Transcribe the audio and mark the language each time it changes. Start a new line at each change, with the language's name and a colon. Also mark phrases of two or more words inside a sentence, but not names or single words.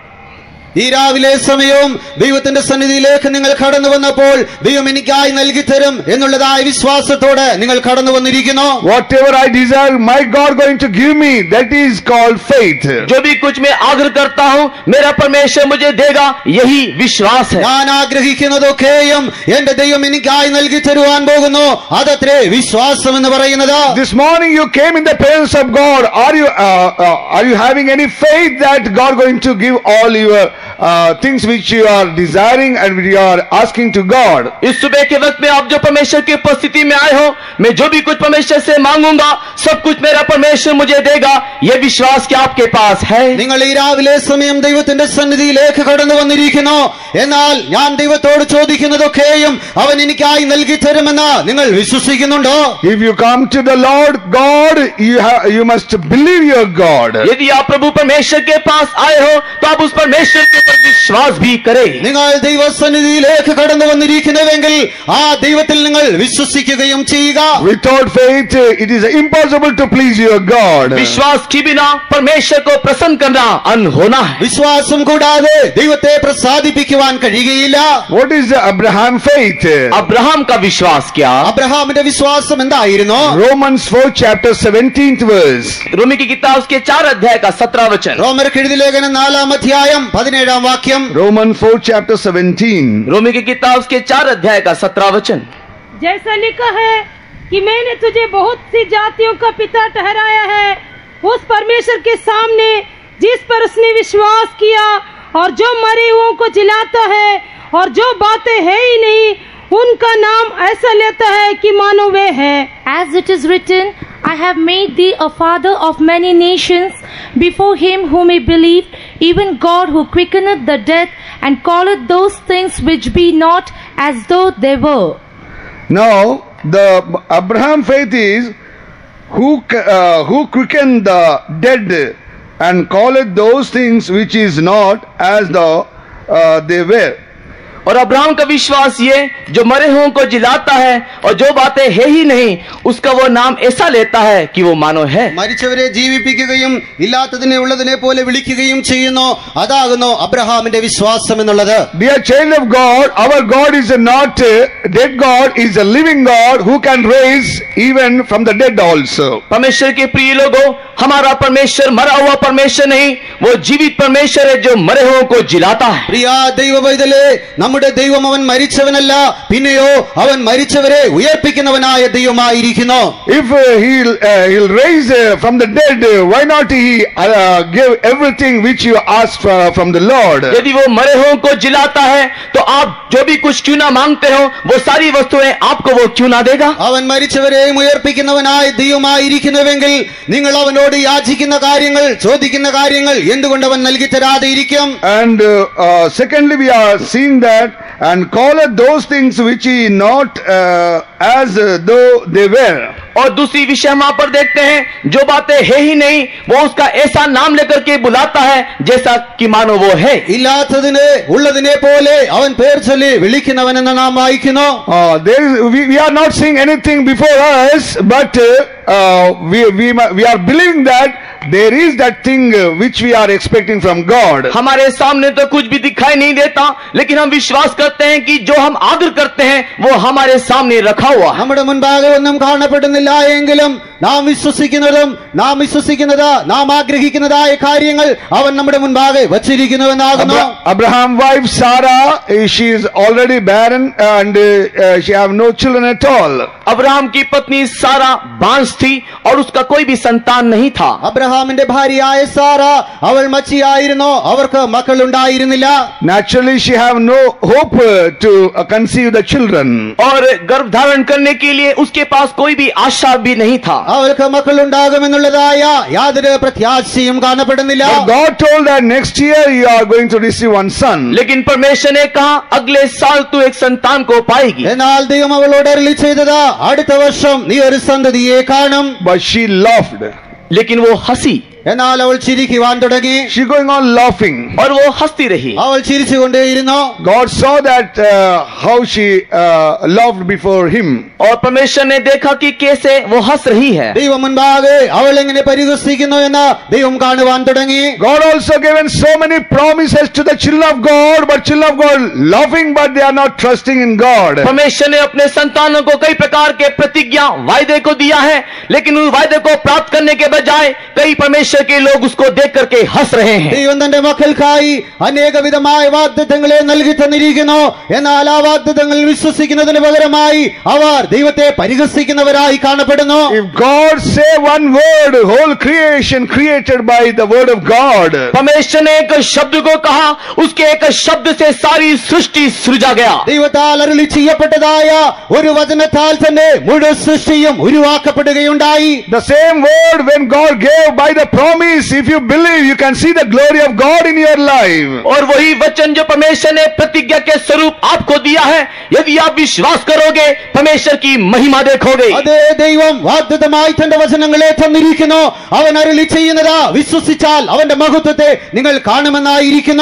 Malayalam: ഈ രാവിലെ സമയവും ദൈവത്തിന്റെ സന്നിധിയിലേക്ക് നിങ്ങൾ കടന്നു വന്നപ്പോൾ ദൈവം എനിക്കായി നൽകി തരും എന്നുള്ളതായ വിശ്വാസത്തോടെ നിങ്ങൾ കടന്നു വന്നിരിക്കുന്നു.
English: Whatever I desire, my God going to give me, that is called faith.
Hindi: जो भी कुछ मैं आग्रह करता हूँ मेरा परमेश्वर मुझे देगा, यही विश्वास है.
Malayalam: ഞാൻ ആഗ്രഹിക്കുന്നതൊക്കെയും എന്റെ ദൈവം എനിക്കായി നൽകി തരുവാൻ പോകുന്നു, അതത്രേ വിശ്വാസം എന്ന് പറയുന്നത്.
English: This morning you came in the presence of God. Are you having any faith that God going to give all your things which you are desiring and which you are asking to God?
Hindi: इस सुबह के वक्त में आप जो परमेश्वर की उपस्थिति में आए हो, मैं जो भी कुछ परमेश्वर से मांगूंगा सब कुछ मेरा परमेश्वर मुझे देगा, यह विश्वास क्या आपके पास है?
Malayalam: നിങ്ങൾ ഈ രാവിലെ സമയം ദൈവത്തിന്റെ സന്നിധിയിലേക്ക് കടന്നു വന്നിരിക്കുന്നു. എന്നാൽ ഞാൻ ദൈവത്തോട് ചോദിക്കുന്നതൊക്കെയും അവൻ എനിക്കായി നൽകി തരുമെന്ന് നിങ്ങൾ വിശ്വസിക്കുന്നുണ്ടോ?
English: If you come to the Lord God, you must believe your God.
Hindi: यदि आप प्रभु परमेश्वर के पास आए हो तो आप उस परमेश्वर के ऊपर विश्वास भी करें.
Malayalam: നിങ്ങൾ ദൈവസന്നിധിയിലേക്ക് കടന്നു വന്നിരിക്കുന്നുവെങ്കിൽ ആ ദൈവത്തിൽ നിങ്ങൾ വിശ്വസിക്കുകയും ചെയ്യുക.
English: Without faith it is impossible to please your God.
Hindi: विश्वास के बिना परमेश्वर को प्रसन्न करना अनहोना है.
Malayalam: വിശ്വാസം കൂടാതെ ദൈവത്തെ പ്രസാദിപ്പിക്കുവാൻ കഴിയുകയില്ല.
English: What is the Abraham faith?
Hindi: अब्राहम का विश्वास क्या?
Malayalam: അബ്രഹാമിന്റെ വിശ്വാസം എന്തായിരുന്നു?
English: Romans 4 chapter 17th verse.
Hindi: रोमी की किताब उसके 4 अध्याय का 17 वचन.
Malayalam: റോമർക്ക് എഴുതിയ ലേഖനം 4 അധ്യായം 17 വാക്യം.
English: Romans 4 chapter 17.
Hindi: रोमी की किताब उसके 4 अध्याय का 17 वचन. जैसा लिखा है कि मैंने तुझे बहुत सी जातियों का पिता ठहराया है, उस परमेश्वर के सामने जिस पर उसने विश्वास किया और जो मरे हुओं को जिलाता है और जो बातें है ही नहीं उनका नाम ऐसा लेता है कि मानो वे है.
English: As it is written, I have made thee a father of many nations, before him whom he believed, even God who quickeneth the dead, and calleth those things which be not as though they were. Now the Abraham faith is who quickened the dead and calleth those things which is not as though they were.
Hindi: और अब्राहम का विश्वास ये जो मरे हुओं को जिलाता है और जो बातें है ही नहीं उसका वो नाम ऐसा लेता है कि वो मानो है.
Malayalam: മരിച്ചവരെ ജീവിപ്പിക്കുകയും ഇല്ലാത്തതിനെ ഉള്ളതിനെ പോലെ വിളിക്കുകയും ചെയ്യുന്നു, അതാകുന്നു അബ്രഹാമിന്റെ വിശ്വാസം എന്നുള്ളത്.
English: Dear child of God, our God is not a dead God, is a living God who can raise even from the dead also.
Hindi: परमेश्वर के प्रिय लोगों, हमारा परमेश्वर मरा हुआ परमेश्वर नहीं, वो जीवित परमेश्वर है जो मरे हुओं को जिलाता है.
Malayalam: പ്രിയ ദൈവവൈതലേ, നമ്മുടെ ദൈവം അവൻ മരിച്ചവനല്ല, പിന്നെയോ അവൻ മരിച്ചവരെ ഉയർപ്പിക്കുന്നവനായ ദൈവമായിരിക്കുന്നു.
English: If he'll raise from the dead, why not he give everything which you asked from the Lord?
Hindi: यदि वो मरे हुओं को जिलाता है तो आप जो भी कुछ क्यों ना मांगते हो वो सारी वस्तुएं आपको वो क्यों ना देगा?
Malayalam: അവൻ മരിച്ചവരെയും ഉയർപ്പിക്കുന്നവനായ ദൈവമായിരിക്കുന്നുവെങ്കിൽ നിങ്ങൾ അവനോട് യാചിക്കുന്ന കാര്യങ്ങൾ, ചോദിക്കുന്ന കാര്യങ്ങൾ എന്തുകൊണ്ട് അവൻ നൽകി തരാതെ ഇരിക്കും?
English: And secondly, we are seeing that, and calleth those things which he not as though they were.
Hindi: और दूसरी विषय हम वहां पर देखते हैं, जो बातें है ही नहीं वो उसका ऐसा नाम लेकर के बुलाता है जैसा कि मानो वो है.
Malayalam: ഇല്ലാത്തതിനെ ഉള്ളതിനെ പോലെ അവൻ പേർ ചൊല്ലി വിളിക്കുന്നവനെന്ന് നാം വായിക്കുന്നു.
English: We are not seeing anything before us, but we are believing that there is that thing which we are expecting from God.
Hindi: हमारे सामने तो कुछ भी दिखाई नहीं देता, लेकिन हम विश्वास करते हैं कि जो हम आदर करते हैं वो हमारे सामने रखा हुआ.
Malayalam: നമ്മുടെ മുൻപാകെ ഒന്നും കാണപ്പെടുന്നില്ല എങ്കിലും നാം വിശ്വസിക്കുന്നത് നാം ആഗ്രഹിക്കുന്നതായ കാര്യങ്ങൾ അവൻ നമ്മുടെ മുൻപാകെ വച്ചിരിക്കുന്നുവെന്നാകുന്നു.
English: Abraham's wife Sarah, she is already barren and she have no children at all.
Hindi: अब्राहम की पत्नी सारा बांझ थी और उसका कोई भी संतान नहीं था.
Malayalam: അബ്രഹാമിന്റെ ഭാര്യയായ സാറ അവൾ മച്ചിയായിരുന്നു, അവർക്ക് മക്കൾ ഉണ്ടായിരുന്നില്ല.
English: Naturally she have no hope to conceive the children.
Hindi: और गर्भ धारण करने के लिए उसके पास कोई भी आशा भी नहीं था.
Malayalam: അവൾക്ക് മക്കൾ ഉണ്ടാകുമെന്നുള്ളതായ യാതൊരു പ്രത്യാശയും കാണപ്പെടുന്നില്ല.
English: God told that next year you are going to receive one son.
Hindi: लेकिन परमेश्वर ने कहा अगले साल तू एक संतान को पाएगी.
Malayalam: എന്നാൽ ദൈവം അവളോട് അരുളി ചെയ്തത് അടുത്ത വർഷം നീ ഒരു സന്തതിയെ കാണും.
English: But she laughed.
Hindi: लेकिन वो हंसी.
Malayalam: എന്നാൽ അവൾ ചിരിക്കുവാൻ തുടങ്ങി.
English: She going on laughing.
Hindi: और वो हंसती रही.
Malayalam: അവൾ ചിരിച്ചുകൊണ്ടേയിരുന്നു.
English: God saw that how she laughed before him.
Hindi: और परमेश्वर ने देखा कि कैसे वो हंस रही है.
Malayalam: ദൈവം മുൻപാകെ അവൾ എങ്ങനെ പരിഹസിക്കുന്നു എന്ന് ദൈവം കാണുവാൻ തുടങ്ങി.
English: God also given so many promises to the children of God, but children of God laughing, but they are not trusting in God.
Hindi: परमेश्वर ने अपने संतानों को कई प्रकार के प्रतिज्ञा वायदे को दिया है, लेकिन उस वायदे को प्राप्त करने के बजाय कई परमेश्वर के लोग उसको देख करके हंस रहे हैं.
Malayalam: ദൈവം തന്റെ മക്കൾക്കായി അനേക വിധമായ വാഗ്ദത്തങ്ങളെ നൽകി തന്നിരിക്കുന്നു. എന്നാൽ ആ വാഗ്ദത്തങ്ങൾ വിശ്വസിക്കുന്നതിന് പകരമായി അവർ ദൈവത്തെ പരിഹസിക്കുന്നവരായി കാണപ്പെടുന്നു.
English: If God say one word, whole creation created by the word of God.
Hindi: परमेश्वर ने एक शब्द को कहा, उसके एक शब्द से सारी सृष्टि सृजा गया.
Malayalam: ദൈവത്താൽ അരുളി ചെയ്യപ്പെട്ടതായ ഒരു വചനത്താൽ തന്നെ മുഴുവൻ സൃഷ്ടിയും ഉരുവാക്കപ്പെടുകയുണ്ടായി.
English: The same word when God gave by the promise, if you believe, you can see the glory of God in your life.
Hindi: और वही वचन जो परमेश्वर ने प्रतिज्ञा के स्वरूप आपको दिया है, यदि आप विश्वास करोगे परमेश्वर की महिमा देखोगे.
Malayalam: അതേ ദൈവം വാഗ്ദത്തമായി തന്റെ വചനങ്ങളെ തന്നിരിക്കുന്നു. അവൻ അരുളി ചെയ്യുന്നത് വിശ്വസിച്ചാൽ അവന്റെ മഹത്വത്തെ നിങ്ങൾ കാണുമെന്നായിരിക്കുന്നു.